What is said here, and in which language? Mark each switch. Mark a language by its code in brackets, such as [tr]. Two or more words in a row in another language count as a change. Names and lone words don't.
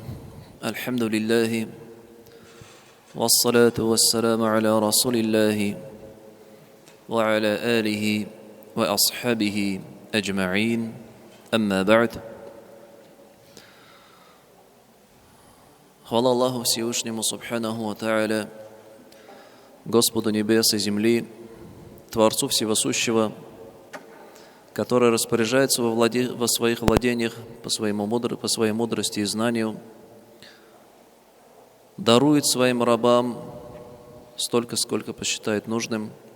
[ar] الحمد لله والصلاة والسلام على رسول الله وعلى آله وأصحابه أجمعين. أما بعد. [ru] Хвала Аллаху Всевышнему [ar] سبحانه وتعالى, [ru] Господу небес и земли, Творцу Всевосущего, который распоряжается во своих владениях по своей мудрости и знанию, дарует своим рабам столько, сколько посчитает нужным.